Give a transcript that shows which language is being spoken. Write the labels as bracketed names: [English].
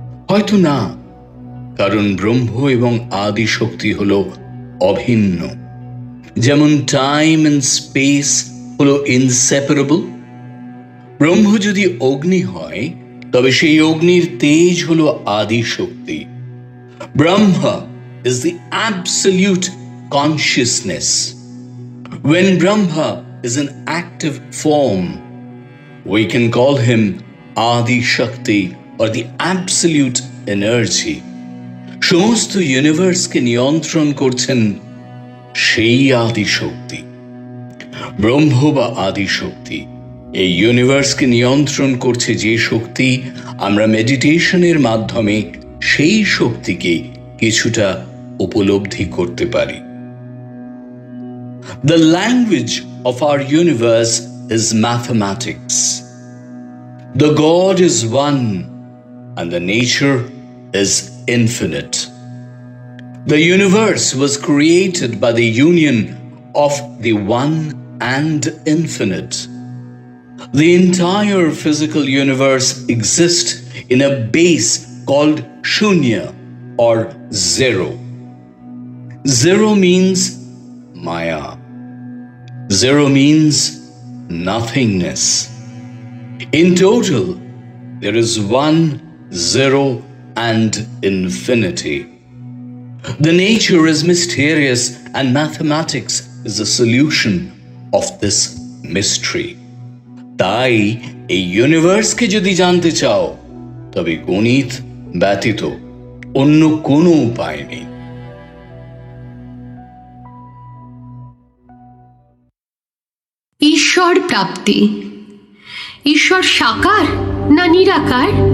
[Bangla] হয়তো না, কারণ ব্রহ্ম এবং আদি শক্তি হলো অভিন্ন। যেমন টাইম এন্ড স্পেস হলো ইনসেপারেবল। ব্রহ্ম যদি অগ্নি হয়, তবে সেই অগ্নির তেজ হলো আদি শক্তি। [English] Brahma is the absolute consciousness. When Brahma is in active form, we can call him Adi Shakti or the absolute energy. সমস্ত ইউনিভার্সকে নিয়ন্ত্রণ করছেন সেই আদি শক্তি। ব্রহ্ম বা আদি শক্তি এই ইউনিভার্সকে নিয়ন্ত্রণ করছে যে শক্তি, আমরা মেডিটেশনের মাধ্যমে সেই শক্তিকে কিছুটা উপলব্ধি করতে পারি। The language of our universe is mathematics. The God is one and the nature is infinite. The universe was created by the union of the one and infinite. The entire physical universe exists in a base called Shunya or zero. Zero means Maya. Zero means nothingness. In total, there is 1, 0, and infinity. The nature is mysterious, and mathematics is the solution of this mystery. [Bangla] তাই এই ইউনিভার্সকে যদি জানতে চাও, তবে গণিত ব্যতীত অন্য কোনো উপায় নেই। ঈশ্বর প্রাপ্তি। ঈশ্বর সাকার না নিরাকার?